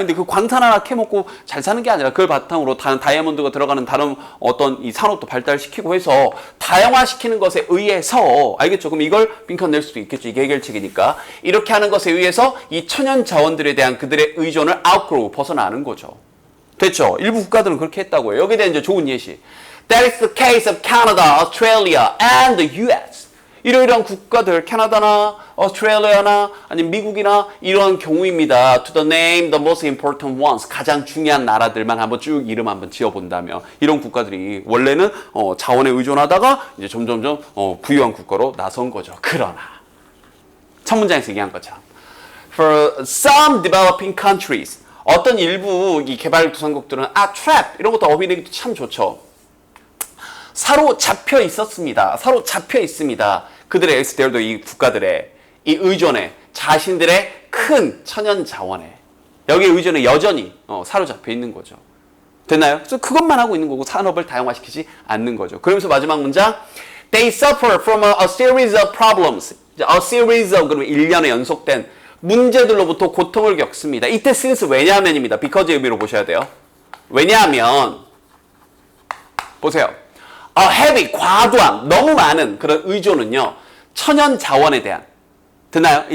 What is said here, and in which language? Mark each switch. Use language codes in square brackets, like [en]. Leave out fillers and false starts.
[ko] 근데 그 광탄 하나 캐먹고 잘 사는 게 아니라 그걸 바탕으로 다른 다이아몬드가 들어가는 다른 어떤 이 산업도 발달시키고 해서 다양화시키는 것에 의해서, 알겠죠? 그럼 이걸 빈칸 낼 수도 있겠죠. 이게 해결책이니까. 이렇게 하는 것에 의해서 이 천연 자원들에 대한 그들의 의존을 outgrow, 벗어나는 거죠. 됐죠? 일부 국가들은 그렇게 했다고요. 여기에 대한 이제 좋은 예시. [en] That is the case of Canada, Australia, and the US. [ko] 이러이러한 국가들, 캐나다나 오스트레일리아나 아니면 미국이나 이러한 경우입니다. [en] To the name the most important ones. [ko] 가장 중요한 나라들만 한번 쭉 이름 한번 지어본다면 이런 국가들이 원래는 자원에 의존하다가 이제 점점점 부유한 국가로 나선 거죠. 그러나 첫 문장에서 얘기한 것처럼 For some developing countries 어떤 일부 이 개발도상국들은 trap 이런 것도 어휘내기도 참 좋죠. 사로잡혀 있었습니다. 사로잡혀 있습니다. 그들의 엑스테어도 이 국가들의 이 의존에 자신들의 큰 천연 자원에 여기에 의존에 여전히 사로잡혀 있는 거죠. 됐나요? 그래서 그것만 하고 있는 거고 산업을 다양화시키지 않는 거죠. [en] 그러면서 마지막 문장 They suffer from a series of problems. [ko] A series of 그러면 일련의 연속된 문제들로부터 고통을 겪습니다. 이때 since 왜냐하면입니다. because의 의미로 보셔야 돼요. 왜냐하면 보세요. heavy, 과도한, 너무 많은 그런 의존은요, 천연 자원에 대한, 듣나요?